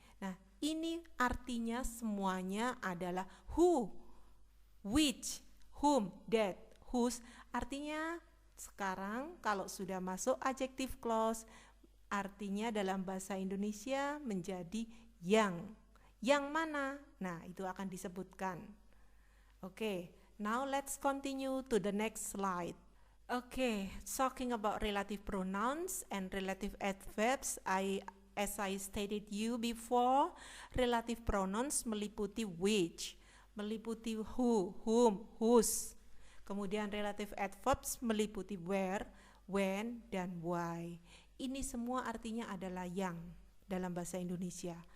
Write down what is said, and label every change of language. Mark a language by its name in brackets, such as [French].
[Indonesian] Nah, ini artinya semuanya adalah who, which, whom, that, whose. Artinya sekarang kalau sudah masuk adjective clause, artinya dalam bahasa Indonesia menjadi yang. Yang mana? Nah, itu akan disebutkan. Oke. [English] Now let's continue to the next slide. Okay, talking about relative pronouns and relative adverbs, as I stated you before, relative pronouns [Indonesian] meliputi [English] which, meliputi who, whom, whose. [Indonesian] Kemudian relative adverbs meliputi where, when, dan why. Ini semua artinya adalah yang dalam bahasa Indonesia.